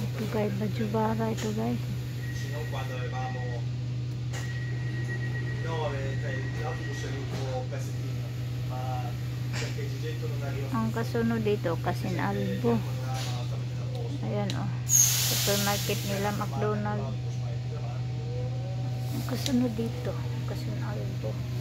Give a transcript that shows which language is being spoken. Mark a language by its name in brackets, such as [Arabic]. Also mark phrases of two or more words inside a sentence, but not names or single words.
[Filipino] Barangay Bajubara ito guys. [Italian] Se non quando avevamo l'autobus è l'ultimo pezzettino, ma perché Gigetto non arriva. [Filipino] Ang kasunod dito, Kasin Albo. Ayan o. Supermarket nila, McDonald's. Ang kasunod dito, Kasin Albo.